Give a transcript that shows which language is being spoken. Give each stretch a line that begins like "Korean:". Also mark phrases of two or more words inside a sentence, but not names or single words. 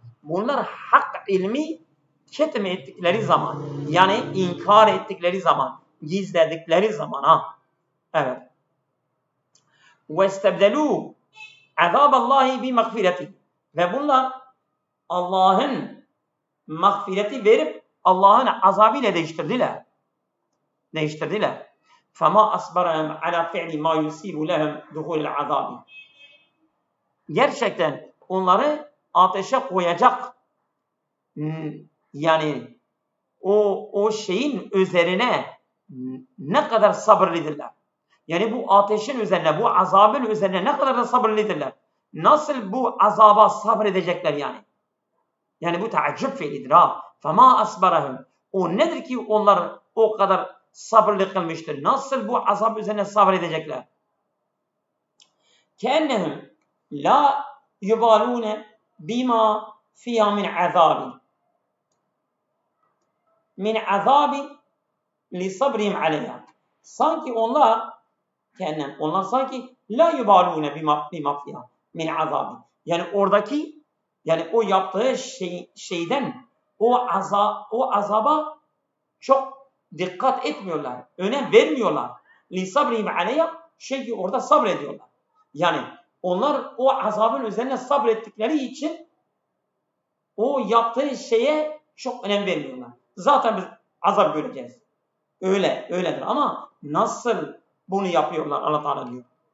Turkish: Bunlar hak ilmi ketem ettikleri zaman, yani inkar ettikleri zaman, gizledikleri zaman. Evet.
Arabic: واستبدلوا عذاب الله بمغفرته.
Turkish: Ve bunlar Allah'ın mağfireti verip Allah'ın azabıyla değiştirdiler.
Arabic: فَمَا أَصْبَرَهُمْ عَلَى فِعْلِ مَا يُسِيبُ لَهُمْ دُخُولِ الْعَذَابِ
Turkish: Gerçekten onları ateşe koyacak, yani o şeyin üzerine ne kadar sabırlıdırlar. Yani bu ateşin üzerine, bu azabın üzerine ne kadar da sabırlıdırlar. Nasıl bu azaba sabredecekler yani? Yani bu taaccüp fiilidir.
Arabic: فَمَا أَصْبَرَهُمْ
Turkish: O nedir ki onlar o kadar sabırlı kılmıştır? Nasıl bu azap üzerine sabredecekler?
Arabic: كَأَنَّهُمْ لَا يُبَالُونَ بِمَا فِيهَا مِنْ عَذَابِ لِصَبْرِهِمْ عَلَيْهَا
Turkish: Sanki onlar sanki
Arabic: لَا يُبَالُونَ بِمَا فِيهَا مِنْ عَذَابِ
Turkish: Yani oradaki, yani o yaptığı şeyden o azaba çok dikkat etmiyorlar, önem vermiyorlar.
Arabic: لِصَبْرِهِمْ عَلَيْهَا
Turkish: Çünkü orada sabrediyorlar. Yani onlar o azabın üzerine sabrettikleri için o yaptığı şeye çok önem vermiyorlar. Zaten biz azap göreceğiz. Öyledir ama nasıl bunu yapıyorlar Allah Teala diyor.